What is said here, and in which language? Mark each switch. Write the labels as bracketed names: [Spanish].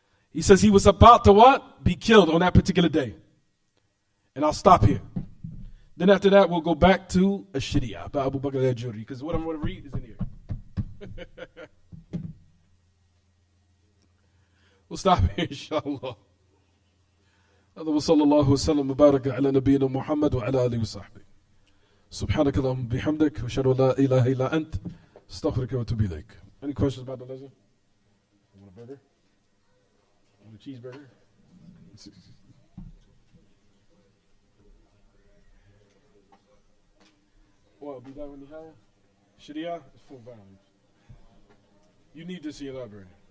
[English] He says he was about to what? Be killed on that particular day. And I'll stop here. Then after that, we'll go back to Ash-Shari'ah by Abu Bakr al-Ajuri, because what I'm going to read is in here. We'll stop here, inshallah. [Arabic] هذا وصلى الله وسلم وبارك على نبينا محمد وعلى آله وصحبه. سبحانك اللهم بحمدك وأشهد أن لا إله إلا أنت أستغفرك وأتوب إليك. [English] Any questions about the lesson? You want a burger? You want a cheeseburger? What, be that when you have? Sharia is 4 volumes. You need this in your library.